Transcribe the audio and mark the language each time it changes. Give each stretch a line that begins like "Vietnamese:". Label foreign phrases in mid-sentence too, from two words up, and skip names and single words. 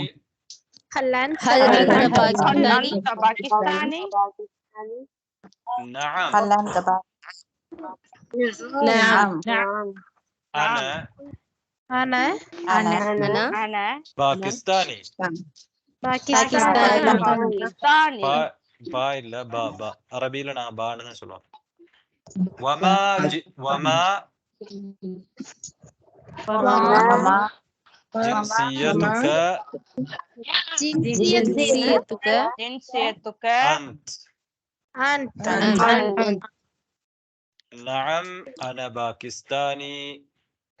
Arabic: هل أنت باكستاني؟ نعم. نعم. أنا باكستاني. باكستاني.
Tamil: با இல்ல பா அரபியில நான் பான்னு சொல்லுவோம்.
Arabic: وما جنسيتك أنت؟ نعم أنا باكستاني.